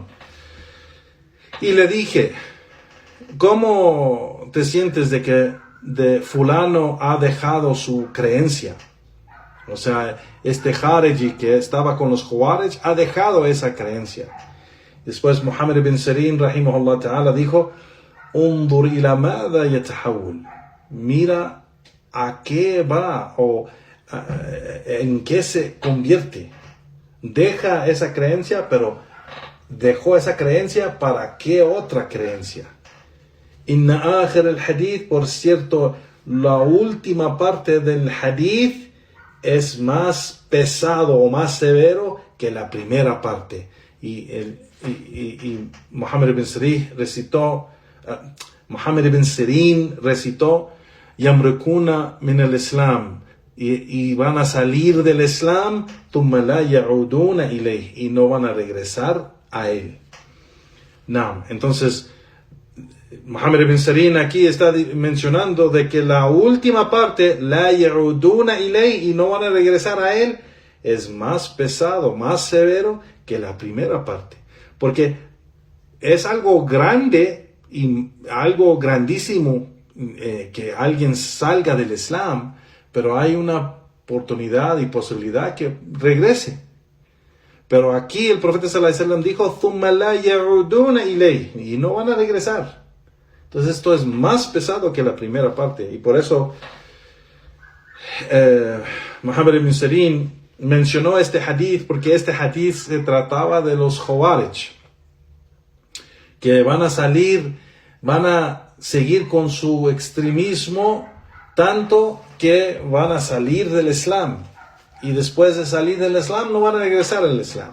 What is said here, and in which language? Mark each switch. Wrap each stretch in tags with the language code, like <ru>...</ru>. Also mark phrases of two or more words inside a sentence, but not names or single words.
<es>Y le dije, ¿cómo te sientes de que fulano ha dejado su creencia? O sea, este Khariji que estaba con los Khawarij ha dejado esa creencia. Después Muhammad ibn Sirin</es> <ar>رحمه الله تعالى</ar> <es>dijo:</es> <ar>انظر إلى ماذا يتحول,</ar> <es>mira a qué va o en qué se convierte. Deja esa creencia, pero dejó esa creencia para qué otra creencia.</es> <ar>إن آخر الحديث,</ar> <es>por cierto, la última parte del hadith es más pesado o más severo que la primera parte. Y y Muhammad ibn Sirin recitó</es> <ar>يمرقون من الإسلام,</ar> <es>y van a salir del Islam,</es> <ar>ثم لا يعودون إليه,</ar> <es>y no van a regresar a él. No, entonces Muhammad ibn Sirin aquí está mencionando de que la última parte,</es> <ar>لا يعودون إليه,</ar> <es>y no van a regresar a él, es más pesado, más severo que la primera parte, porque es algo grande y algo grandísimo que alguien salga del Islam, pero hay una oportunidad y posibilidad que regrese. Pero aquí el profeta</es> <ar>صلى الله عليه وسلم</ar> <es>dijo,</es> <ar>"ثم لا يعودون إليه",</ar> <es>y no van a regresar. Entonces esto es más pesado que la primera parte, y por eso Muhammad ibn Sirin mencionó este hadith, porque este hadith se trataba de los Khawarij, que van a seguir con su extremismo, tanto que van a salir del Islam, y después de salir del Islam no van a regresar al Islam.</es>